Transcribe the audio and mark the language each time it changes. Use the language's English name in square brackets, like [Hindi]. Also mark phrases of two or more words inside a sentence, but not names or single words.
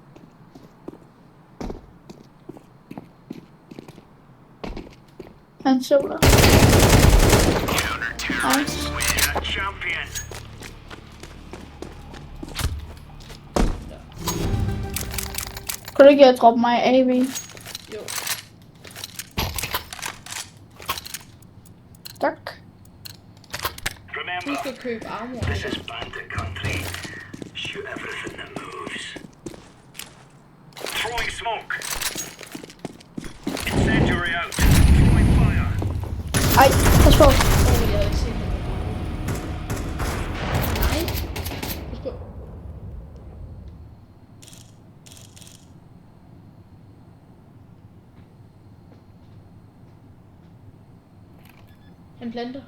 [Danish] Han så der. Nice. [English] We're a champion. [Danish] Kunne du ikke have droppet mig AV? Jo, Tak. [English] Remember, [Danish] husk at købe armor. [English] this is bandit country. Shoot everything that moves. Throwing smoke. Incendiary out. Throwing fire. [Danish] Ej, pas på. Jeg havde ikke set det. Nej. Husk på. Han planter.